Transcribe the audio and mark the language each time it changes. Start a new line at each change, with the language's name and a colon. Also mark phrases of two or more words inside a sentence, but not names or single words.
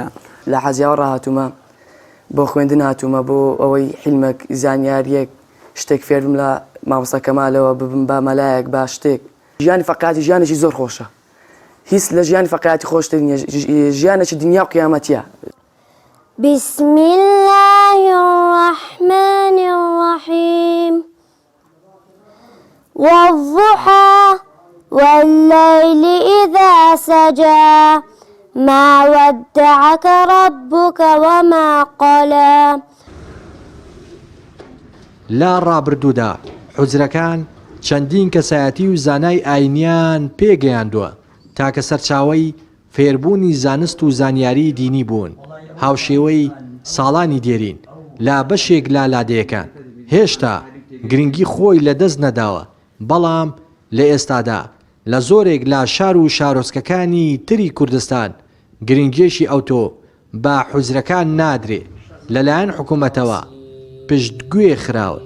Central Kurdish: لە حەزیاوە ڕاهاتوومە بۆ خوێندن هاتوومە بۆ ئەوەی حیلمێک زانیاریەک شتێک فێرم لە مامۆستا کەمالەوە ببم بە مەلایەک با شتێک ژیانی فەقیهاتی ژیانێکی زۆر خۆشە هیچ لە ژیانی فەقیهاتی خۆشتر نییە ژیانێکی دنیا و قیامەتیە
Arabic: بسم الله الرحمن الرحيم والضحى والليل إذا سجى ما ودعك ربك وما قلى
Central Kurdish: لا ڕابردوودا حوزرەکان چەندین کەسایەتی و زانای ئاینیان پێگەیاندووە تاکە سەرچاوەی فێربوونی زانست و زانیاری دینی بوون هاوشێوەی ساڵانی دێرین لا بەشێک لا لادەیەکان هێشتا گرنگی خۆی لەدەست نەداوە بەڵام لە ئێستادا لە زۆرێک لا شار و شارۆچکەکانی تری کوردستان گرنگێشی ئەوتۆ بە حوزرەکان نادرێ لەلایەن حکوومەتەوە پشتگوێ خراوە